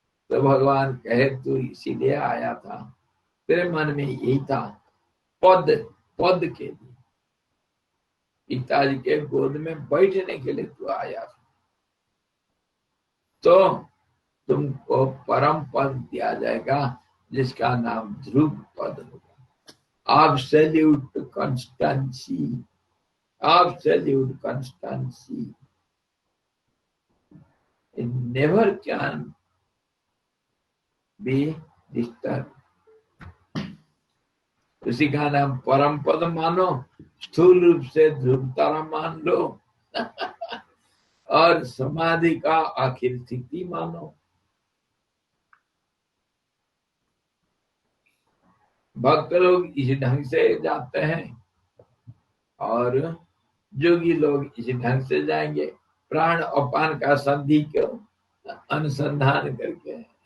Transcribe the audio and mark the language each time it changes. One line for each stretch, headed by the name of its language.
Hindi: तो भगवान कहे तू इसीलिए आया था, तेरे मन में यही था, पद के लिए, पिताजी के गोद में बैठने के लिए तू आया था, तो तुमको परम पद दिया जाएगा जिसका नाम ध्रुव पद होगा।
English: Absolute constancy, absolute constancy it never can be disturbed।
Hindi: उसी का नाम परम पद मानो, स्थूल रूप से ध्रुव तारा मान लो और समाधि का आखिर स्थिति मानो। भक्त लोग इसी ढंग से जाते हैं और जोगी लोग इसी ढंग से जाएंगे, प्राण अपान का संधि को अनुसंधान करके।